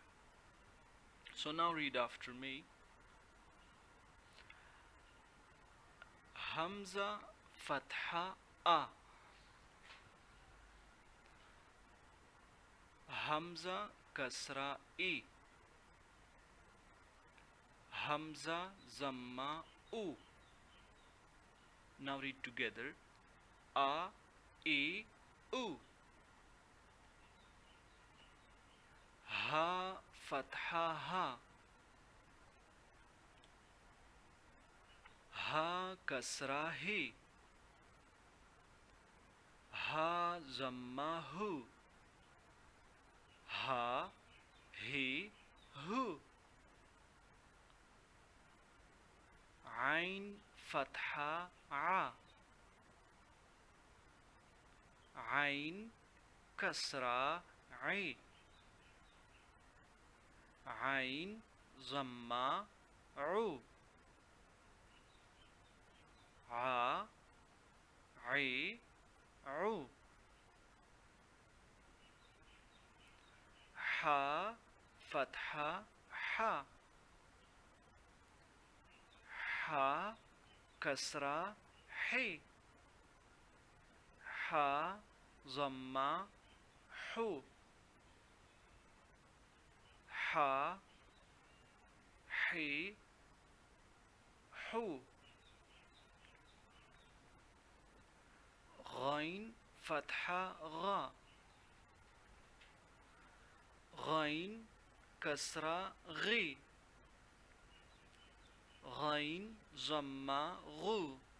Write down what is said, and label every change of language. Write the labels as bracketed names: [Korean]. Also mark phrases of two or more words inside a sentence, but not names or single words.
[English] So now read after me. Hamza Fatha A. Hamza Kasra E. Hamza Zamma U. Now read together. A, E, U. Ha Fatha Ha. Ha Kasra He. Ha Zamma Hu. Ha He Hu. Ain Fatha A. Ain Kasra A. Ain Zamma U. A I U. Ha Fatha Ha. Ha Kasra He. Ha Zamma Hu. Ha He Hu. Ghain Fatha Gha. Ghain Kasra Ghi. Ghain Zamma Ghu.